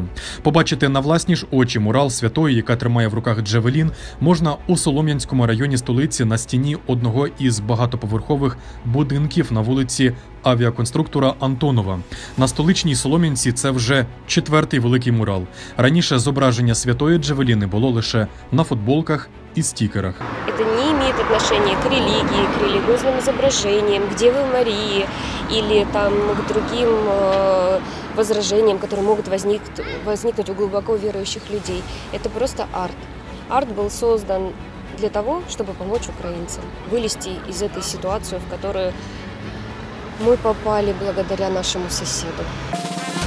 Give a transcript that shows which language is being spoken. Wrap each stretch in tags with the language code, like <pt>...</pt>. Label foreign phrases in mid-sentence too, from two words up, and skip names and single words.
<uk>Побачити на власні ж очі мурал святої, яка тримає в руках Джавелін, можна у Солом'янському районі столиці на стіні одного із багатоповерхових будинків на вулиці авіаконструктора Антонова. На столичній Солом'янці це вже 4-й великий мурал. Раніше зображення святої Джавеліни було лише на футболках і стікерах.</uk> <ru>Это не имеет отношения к религии, к религиозным изображениям, к Деве Марии или там, к другим возражениям, которые могут возникнуть у глубоко верующих людей. Это просто арт. Арт был создан для того, чтобы помочь украинцам вылезти из этой ситуации, в которую мы попали благодаря нашему соседу.</ru>